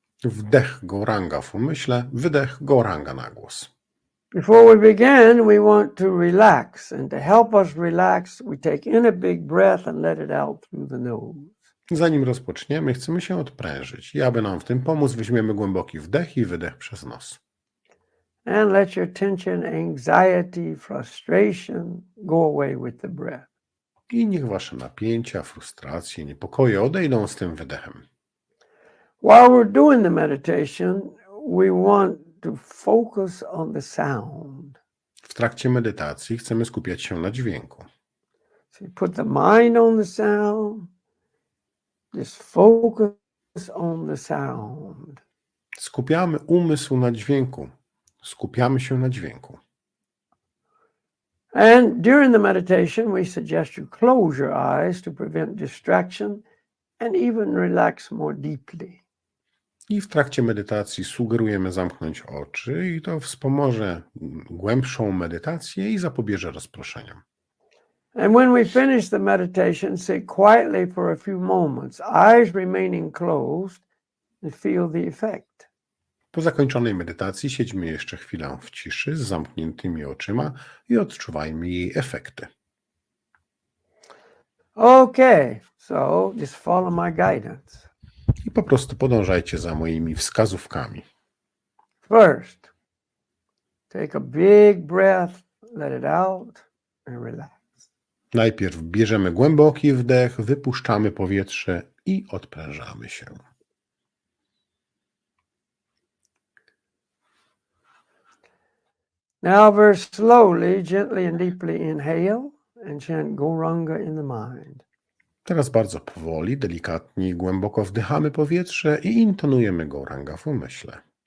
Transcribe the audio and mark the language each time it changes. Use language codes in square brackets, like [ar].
[pl] Wdech Gauranga w umyśle, wydech Gauranga na głos. [en] Before we begin, we want to relax. And to help us relax, we take in a big breath and let it out through the nose. [pl] Zanim rozpoczniemy, chcemy się odprężyć. I aby nam w tym pomóc, weźmiemy głęboki wdech i wydech przez nos. [en] And let your tension, anxiety, frustration go away with the breath. [pl] I niech wasze napięcia, frustracje, niepokoje odejdą z tym wydechem. [en] While we're doing the meditation, we want to focus on the sound. [pl] W trakcie medytacji chcemy skupiać się na dźwięku. [en] So you put the mind on the sound, just focus on the sound. [pl] Skupiamy umysł na dźwięku. Skupiamy się na dźwięku. [en] And during the meditation, we suggest you close your eyes to prevent distraction and even relax more deeply. [pl] I w trakcie medytacji sugerujemy zamknąć oczy i to wspomoże głębszą medytację i zapobieże rozproszeniom. [en] And when we finish the meditation, sit quietly for a few moments, eyes remaining closed, and feel the effect. [pl] Po zakończonej medytacji siedźmy jeszcze chwilę w ciszy z zamkniętymi oczyma i odczuwajmy jej efekty. [en] Okay, so just follow my guidance. [pl] I po prostu podążajcie za moimi wskazówkami. [en] First, take a big breath, let it out, and relax. [pl] Najpierw bierzemy głęboki wdech, wypuszczamy powietrze i odprężamy się. [en] Now very slowly, gently and deeply inhale and chant Gauranga in the mind. [pl] Teraz bardzo powoli, delikatnie i głęboko wdychamy powietrze i intonujemy Gauranga w umyśle.